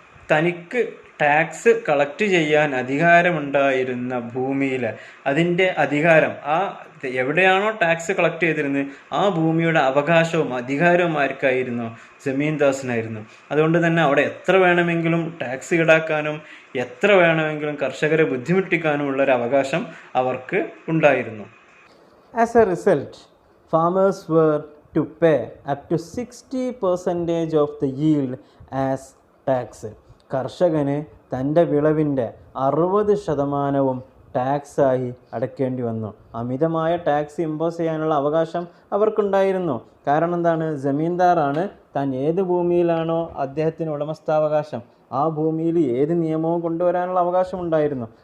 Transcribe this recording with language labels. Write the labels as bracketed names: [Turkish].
[Malayalam] തനിക്ക് tax collect ചെയ്യാൻ അധികാരമുണ്ടായിരുന്ന ഭൂമിയിൽ അതിൻ്റെ അധികാരം, എവിടെയാണോ ടാക്സ് കളക്ട് ചെയ്തിരുന്നത് ആ ഭൂമിയുടെ അവകാശവും അധികാരവും ആർക്കായിരുന്നു? ജമീന്ദാസിനായിരുന്നു. അതുകൊണ്ട് തന്നെ അവിടെ എത്ര വേണമെങ്കിലും ടാക്സ് ഈടാക്കാനും എത്ര വേണമെങ്കിലും കർഷകരെ ബുദ്ധിമുട്ടിക്കാനും ഉള്ളൊരു അവകാശം അവർക്ക് ഉണ്ടായിരുന്നു. [English] As a result farmers were to pay up to 60% of the yield as tax. [Malayalam] കർഷകന് തൻ്റെ വിളവിൻ്റെ 60% ടാക്സായി അടയ്ക്കേണ്ടി വന്നു. അമിതമായ ടാക്സ് ഇമ്പോസ് ചെയ്യാനുള്ള അവകാശം അവർക്കുണ്ടായിരുന്നു. കാരണം എന്താണ്? ജമീന്ദാറാണ്. താൻ ഏത് ഭൂമിയിലാണോ അദ്ദേഹത്തിന് ഉടമസ്ഥാവകാശം ആ ഭൂമിയിൽ ഏത് നിയമവും കൊണ്ടുവരാനുള്ള അവകാശം ഉണ്ടായിരുന്നു.